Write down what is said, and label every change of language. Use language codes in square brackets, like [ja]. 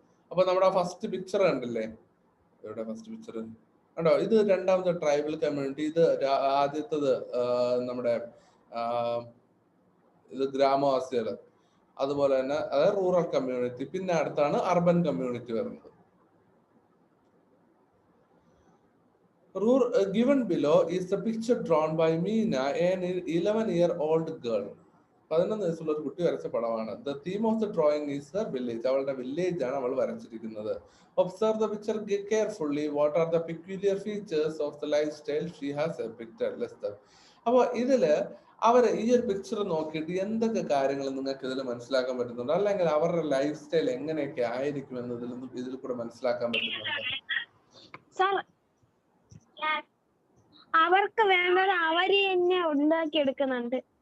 [ml] അപ്പൊ നമ്മുടെ first picture കണ്ടില്ലേ, എവിടെ ഫസ്റ്റ് പിക്ചർ കണ്ടോ, ഇത് രണ്ടാമത്തെ ട്രൈബൽ കമ്മ്യൂണിറ്റി, ഇത് ആദ്യത്തത് നമ്മുടെ ഇത് ഗ്രാമവാസികൾ, അതുപോലെ തന്നെ അതായത് റൂറൽ കമ്മ്യൂണിറ്റി. പിന്നെ അടുത്താണ് അർബൻ കമ്മ്യൂണിറ്റി വരുന്നത്. Given below is the picture drawn by Meena, an 11-year-old girl. 11 വയസ്സുള്ള ഒരു കുട്ടി വരച്ച പടമാണ്. [en] The theme of the drawing is her village. [ml] അവളുടെ വില്ലേജ് ആണ് അവൾ വരച്ചിരിക്കുന്നത്. [en] Observe the picture carefully. What are the peculiar features of the lifestyle she has depicted? [ml] അപ്പൊ ഇതില് അവര് ഈ ഒരു പിക്ചർ നോക്കിയിട്ട് എന്തൊക്കെ കാര്യങ്ങൾ നിങ്ങൾക്ക് ഇതിൽ മനസ്സിലാക്കാൻ പറ്റുന്നുണ്ട്, അല്ലെങ്കിൽ അവരുടെ ലൈഫ് സ്റ്റൈൽ എങ്ങനെയൊക്കെ ആയിരിക്കും എന്നതിൽ ഇതിൽ കൂടെ മനസ്സിലാക്കാൻ പറ്റുന്നുണ്ട്? അവർക്ക് വേണ്ടത് അവര് തന്നെ ഉണ്ടാക്കിയെടുക്കുന്നുണ്ട്.